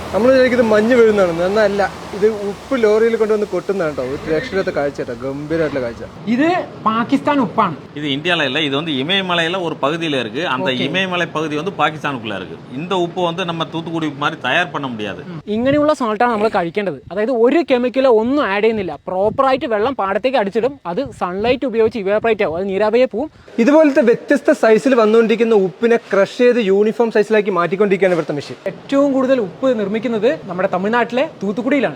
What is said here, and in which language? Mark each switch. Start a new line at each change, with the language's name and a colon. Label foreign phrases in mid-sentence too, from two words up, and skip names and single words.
Malayalam: നമ്മൾ വിചാരിക്കുന്നത് മഞ്ഞ് വീഴുന്നതാണ്, എന്നല്ല ഇത് ഉപ്പ് ലോറിയിൽ കൊണ്ടുവന്ന് കൊട്ടുന്നതാണ് കേട്ടോ. ഒരു രക്ഷത്തെ കാഴ്ച കേട്ടോ, ഗംഭീരമായിട്ടുള്ള കാഴ്ച.
Tamil: இது பாகிஸ்தான் உப்பாണ്. இது இந்தியாவில் இல்லை, இது வந்து இமயமலையில் ஒரு பகுதியில் இருக்கு. அந்த இமயமலை பகுதி வந்து பாகிஸ்தானுக்குள்ள இருக்கு. இந்த உப்பு வந்து நம்ம தூத்துக்குடி மாதிரி தயார் பண்ண முடியாது.
Malayalam: ഇങ്ങനെയുള്ള സാൾട്ടാണ് നമ്മൾ കഴിക്കേണ്ടത്. അതായത് ഒരു കെമിക്കലോ ഒന്നും ആഡ് ചെയ്യുന്നില്ല. പ്രോപ്പറായിട്ട് വെള്ളം പാടത്തേക്ക് അടിച്ചിടും, അത് സൺലൈറ്റ് ഉപയോഗിച്ച് ഇവാപറേറ്റ് ആവും, അത് നീരാവിയെ പോവും. ഇതുപോലത്തെ വ്യത്യസ്ത സൈസിൽ വന്നുകൊണ്ടിരിക്കുന്ന ഉപ്പിനെ ക്രഷ് ചെയ്ത് യൂണിഫോം സൈസിലാക്കി മാറ്റിക്കൊണ്ടിരിക്കുകയാണ് ഇവിടുത്തെ മെഷീൻ. ഏറ്റവും കൂടുതൽ ഉപ്പ് നിർമ്മിക്കുന്നത് നമ്മുടെ തമിഴ്നാട്ടിലെ തൂത്തുക്കുടിയിലാണ്.